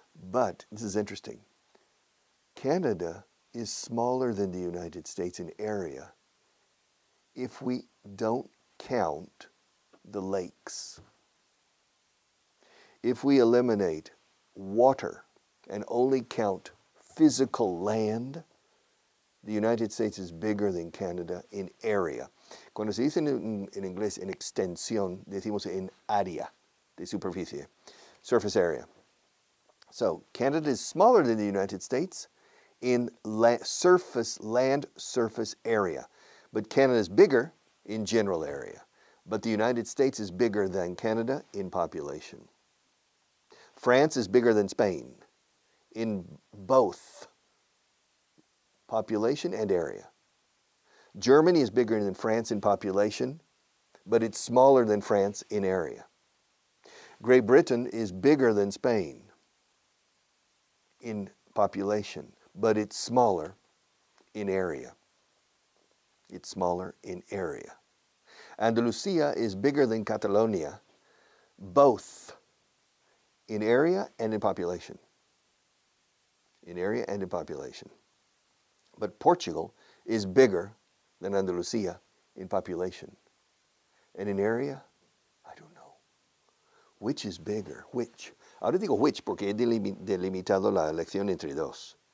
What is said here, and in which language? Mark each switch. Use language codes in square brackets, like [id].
[en] But, this is interesting, Canada is smaller than the United States in area if we don't count the lakes. If we eliminate water and only count physical land, the United States is bigger than Canada in area. [es] Cuando se dice en inglés en extensión, decimos en área de superficie, surface area. [en] So Canada is smaller than the United States in land surface area, but Canada is bigger in general area. But the United States is bigger than Canada in population. France is bigger than Spain in both population and area. Germany is bigger than France in population, but it's smaller than France in area. Great Britain is bigger than Spain in population, but it's smaller in area. It's smaller in area. Andalusia is bigger than Catalonia, both in area and in population. In area and in population. But Portugal is bigger than Andalusia in population. And in area, I don't know. Which is bigger? Which? [es] Ahora digo which porque he delimitado la elección entre dos.